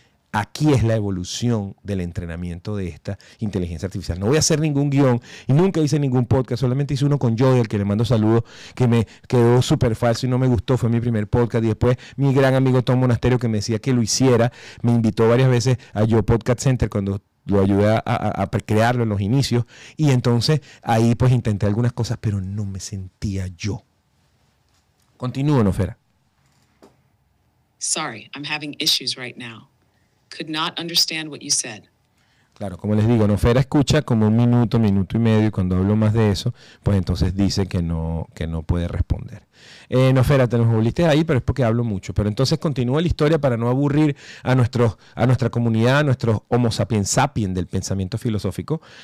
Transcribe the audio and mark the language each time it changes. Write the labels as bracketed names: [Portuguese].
[Spanish] Aquí es la evolución del entrenamiento de esta inteligencia artificial. No voy a hacer ningún guión y nunca hice ningún podcast, solamente hice uno con Joey, al que le mando saludos, que me quedó súper falso y no me gustó, fue mi primer podcast. Y después mi gran amigo Tom Monasterio, que me decía que lo hiciera, me invitó varias veces a Yo Podcast Center cuando lo ayudé a crearlo en los inicios. Y entonces ahí pues intenté algunas cosas, pero no me sentía yo. Continúo, Nofera. [English] Sorry, I'm having issues right now. Could not understand what you said. [Spanish] Claro, como les digo, Nofera escucha como un minuto y medio, y cuando hablo más de eso, pues entonces dice que no puede responder. Nofera, te nos volviste ahí, pero es porque hablo mucho. Pero entonces continúa la historia para no aburrir a nuestra comunidad, a nuestros Homo sapiens sapiens del pensamiento filosófico.